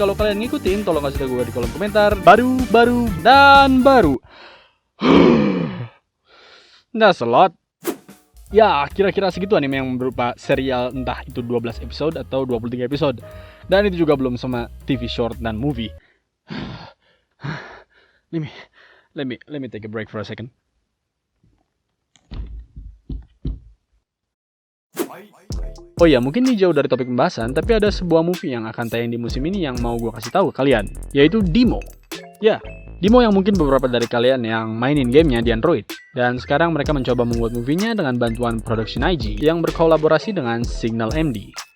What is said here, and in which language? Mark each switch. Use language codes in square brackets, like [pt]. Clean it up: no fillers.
[id] Kalau kalian ngikutin, tolong kasih tau gua di kolom komentar. Baru dan baru. [en] That's a lot. [id] Ya, kira-kira segitu anime yang berupa serial, entah itu 12 episode atau 23 episode. Dan itu juga belum sama TV short dan movie. [en] Let me take a break for a second. [id] Oh ya, mungkin ini jauh dari topik pembahasan, tapi ada sebuah movie yang akan tayang di musim ini yang mau gue kasih tahu ke kalian, yaitu Demo. Ya, Demo yang mungkin beberapa dari kalian yang mainin gamenya di Android. Dan sekarang mereka mencoba membuat movie-nya dengan bantuan Production IG yang berkolaborasi dengan Signal MD.